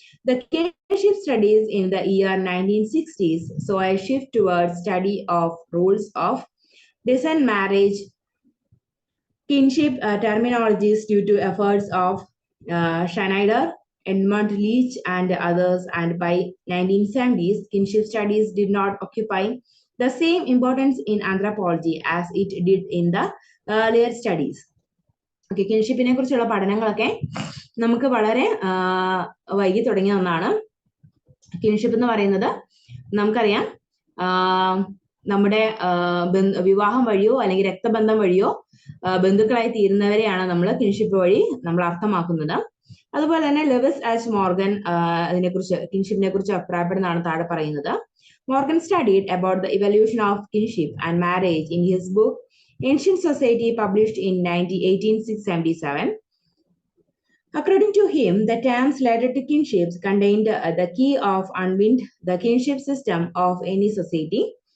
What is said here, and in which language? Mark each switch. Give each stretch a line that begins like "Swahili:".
English: The kinship studies in the year 1960s saw a shift towards study of rules of descent, marriage, kinship terminologies due to efforts of Schneider, Edmund Leach, and others. And by 1970s, kinship studies did not occupy the same importance in anthropology as it did in the earlier studies.
Malayalam: Okay, കിൻഷിപ്പിനെ കുറിച്ചുള്ള പഠനങ്ങളൊക്കെ നമുക്ക് വളരെ വൈകി തുടങ്ങിയ ഒന്നാണ്. Kinship എന്ന് പറയുന്നത് നമുക്കറിയാം, നമ്മുടെ വിവാഹം വഴിയോ അല്ലെങ്കിൽ രക്തബന്ധം വഴിയോ ബന്ധുക്കളായി തീരുന്നവരെയാണ് നമ്മൾ കിൻഷിപ്പ് വഴി നമ്മൾ അർത്ഥമാക്കുന്നത്. അതുപോലെ തന്നെ ലെവിസ് എച്ച് മോർഗൻ അതിനെക്കുറിച്ച് കിൻഷിപ്പിനെ കുറിച്ച് അഭിപ്രായപ്പെടുന്നതാണ് താഴെ പറയുന്നത്.
English: Morgan studied about the evolution of kinship and marriage in his book Ancient Society, published in 1877. According to him, the terms related to kinships contained the key of unwind the kinship system of any society.